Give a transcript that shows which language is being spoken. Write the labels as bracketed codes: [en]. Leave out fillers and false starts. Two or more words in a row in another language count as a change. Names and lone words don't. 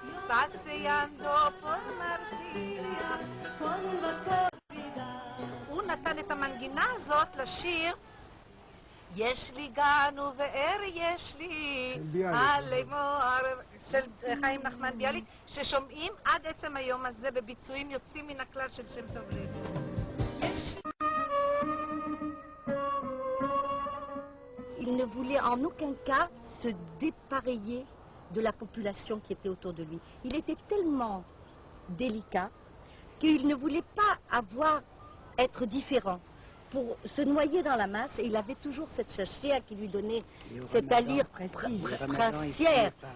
[he] הוא נתן את המנגינה הזאת לשיר יש לי גן ובאר יש לי עלי מוהר של חיים נחמן ביאליק, ששומעים עד עצם היום הזה בביצועים יוצאים מן הכלל של שם טוב לוי. [fr] Il ne voulait en aucun cas se dépareiller de la population qui était autour de lui. Il était tellement délicat qu'il ne voulait pas être différent pour se noyer dans la masse, et il avait toujours cette chachia qui lui donnait cette allure princière.